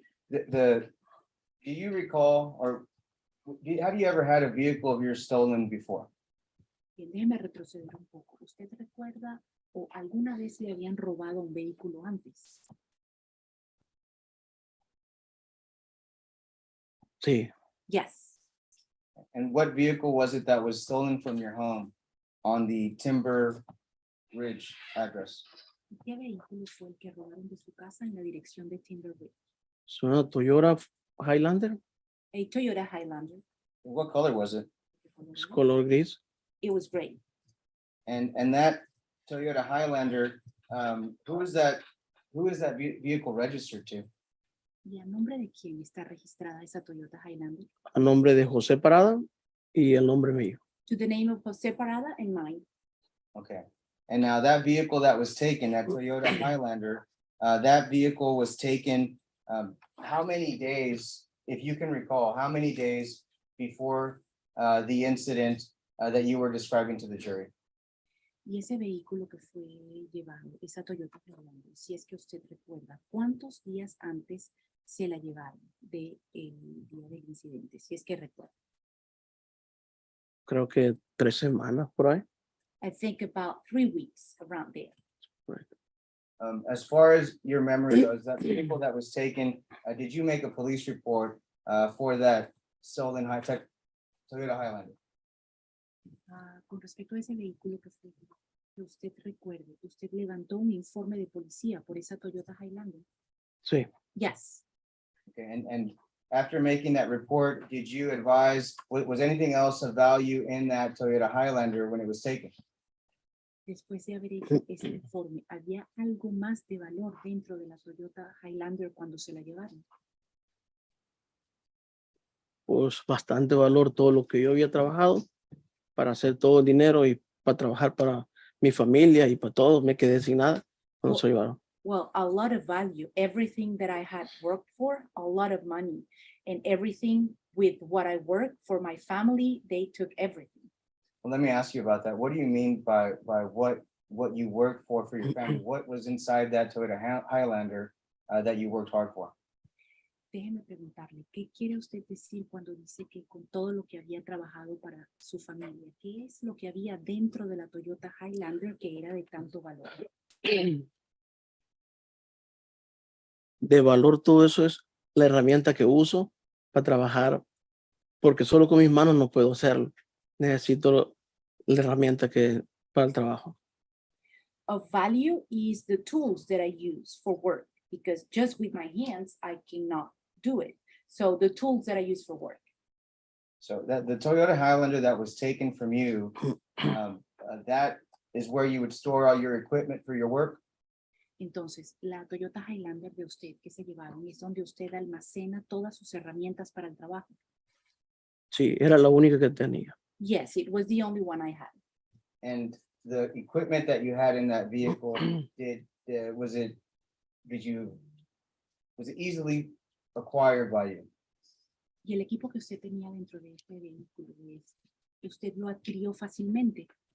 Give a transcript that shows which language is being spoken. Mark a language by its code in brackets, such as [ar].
[en] Do you recall, or have you ever had a vehicle of yours stolen before? [es] Bien, déjeme retroceder un poco. ¿Usted recuerda o alguna vez le habían robado un vehículo antes? Sí, [en] Yes. And what vehicle was it that was stolen from your home on the Timber Ridge address? [es] ¿Qué vehículo fue el que robaron de su casa en la dirección de Timber Ridge? es una Toyota Highlander, [en] A Toyota Highlander. What color was it? [es] es color gris. [en] It was gray. And that Toyota Highlander, who is that vehicle registered to? [es] ¿Y a nombre de quién está registrada esa Toyota Highlander? A nombre de José Parada y el nombre mío. [en] To the name of Jose Parada and mine. Okay, and now that vehicle that was taken, that Toyota Highlander, that vehicle was taken, how many days, if you can recall, how many days before the incident that you were describing to the jury? [es] Y ese vehículo que fue llevado, esa Toyota Highlander, si es que usted recuerda, ¿cuántos días antes se la llevaron del día del incidente? Si es que recuerda. Creo que 3 semanas por ahí. [en] I think about 3 weeks around there. As far as your memory goes, that vehicle that was taken, did you make a police report for that stolen high-tech Toyota Highlander? [es] Con respecto a ese vehículo que fue, que usted recuerde, ¿usted levantó un informe de policía por esa Toyota Highlander? Sí, [en] Yes. Okay, and after making that report, did you advise, was anything else of value in that Toyota Highlander when it was taken? [es] Después de haber hecho ese informe, ¿había algo más de valor dentro de la Toyota Highlander cuando se la llevaron? pues bastante valor todo lo que yo había trabajado para hacer todo el dinero y para trabajar para mi familia y para todos. Me quedé sin nada cuando se llevaron. [en] Well, a lot of value, everything that I had worked for, a lot of money, and everything with what I worked for my family, they took everything. Well, let me ask you about that. What do you mean by what you worked for your family? What was inside that Toyota Highlander that you worked hard for? [es] Déjeme preguntarle, ¿qué quiere usted decir cuando dice que con todo lo que había trabajado para su familia? ¿Qué es lo que había dentro de la Toyota Highlander que era de tanto valor? De valor todo eso es la herramienta que uso para trabajar, porque solo con mis manos no puedo hacerlo. Necesito la herramienta que para el trabajo. [en] Of value is the tools that I use for work, because just with my hands, I cannot do it. So the tools that I use for work. So that the Toyota Highlander that was taken from you, that is where you would store all your equipment for your work? [es] Entonces, la Toyota Highlander de usted que se llevaron es donde usted almacena todas sus herramientas para el trabajo. Sí, era la única que tenía. [en] Yes, it was the only one I had. And the equipment that you had in that vehicle, was it easily acquired by you? [es] Y el equipo que usted tenía dentro de este vehículo es que usted lo adquirió fácilmente.